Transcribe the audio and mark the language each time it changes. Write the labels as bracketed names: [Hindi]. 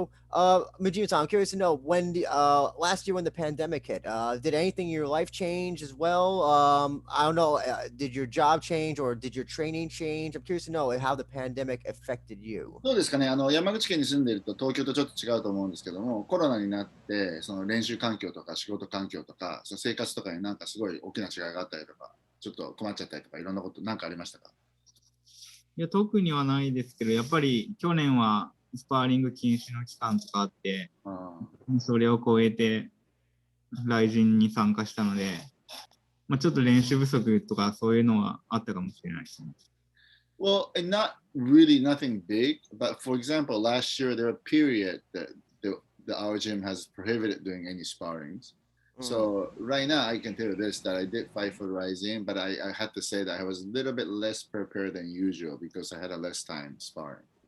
[English] Majima-san, I'm curious to know when last year when the pandemic hit, did anything in your life change as well? I don't know, did your job change or did your training change? I'm curious to know how the pandemic affected you. [Japanese] そうですかね、山口県に住んでいると東京とちょっと違うと思うんですけども、コロナになってその練習環境とか仕事環境とかその生活とかになんかすごい大きな違いがあったりとか、ちょっと困っちゃったりとか、いろんなことなんかありましたか？いや、特にはないですけど、やっぱり去年はスパーリング禁止の期間とかあって、それを超えて、ライジンに参加したので、ちょっと練習不足とかそういうのはあったかもしれないですね。 [English] Well, and not really nothing big, but for example, last year there was a period that our gym has prohibited doing any sparrings. So right now I can tell you this, that I did fight for Rizin, but I had to say that I was a little bit less prepared than usual because I had a less time sparring.